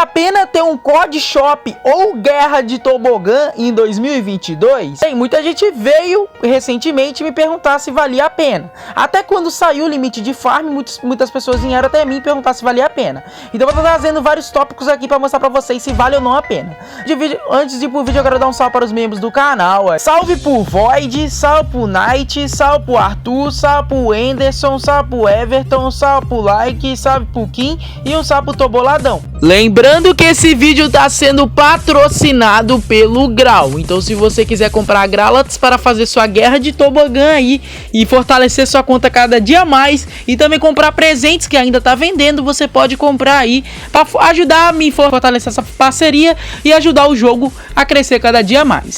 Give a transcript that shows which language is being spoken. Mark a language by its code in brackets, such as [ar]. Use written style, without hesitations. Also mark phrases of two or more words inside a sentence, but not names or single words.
[pt] pena ter um COD Shop ou Guerra de Tobogã em 2022? Bem, muita gente veio recentemente me perguntar se valia a pena. Até quando saiu o limite de farm, muitas pessoas vieram até mim perguntar se valia a pena. Então eu vou estar trazendo vários tópicos aqui para mostrar para vocês se vale ou não a pena. Antes de ir pro vídeo, eu quero dar um salve para os membros do canal. Salve pro Void, salve pro Knight, salve pro Arthur, salve pro Anderson, salve pro Everton, salve pro Like, salve pro Kim e um salve pro Toboladão. Lembrando que esse vídeo tá sendo patrocinado pelo Grau. Então se você quiser comprar Gralax para fazer sua guerra de tobogã aí e fortalecer sua conta cada dia mais, e também comprar presentes que ainda tá vendendo, você pode comprar aí para ajudar a me fortalecer essa parceria e ajudar o jogo a crescer cada dia mais.